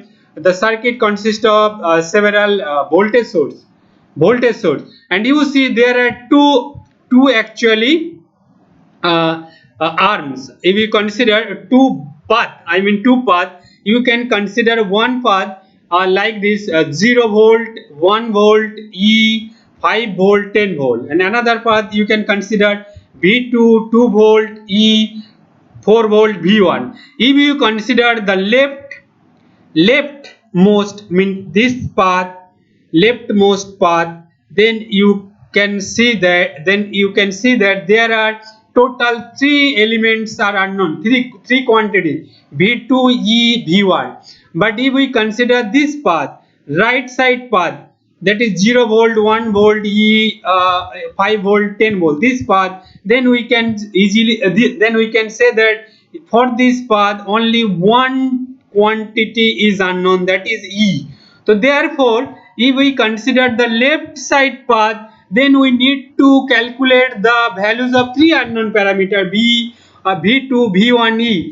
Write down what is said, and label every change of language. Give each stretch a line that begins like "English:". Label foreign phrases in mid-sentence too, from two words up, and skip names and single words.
English: The circuit consists of several voltage source, and you see there are two actually arms. If you consider two path, you can consider one path like this 0 volt, 1 volt, E, 5 volt, 10 volt, and another path you can consider V2, 2 volt, E, 4 volt, V1. If you consider the left leftmost mean this path, leftmost path, then you can see that there are total three elements are unknown, three quantity v2 e v1. But if we consider this path, right side path, that is 0 volt, 1 volt, e 5 volt, 10 volt, this path, then we can easily then we can say that for this path only one quantity is unknown, that is e. So therefore if we consider the left side path, then we need to calculate the values of three unknown parameter v, v2, v1, e.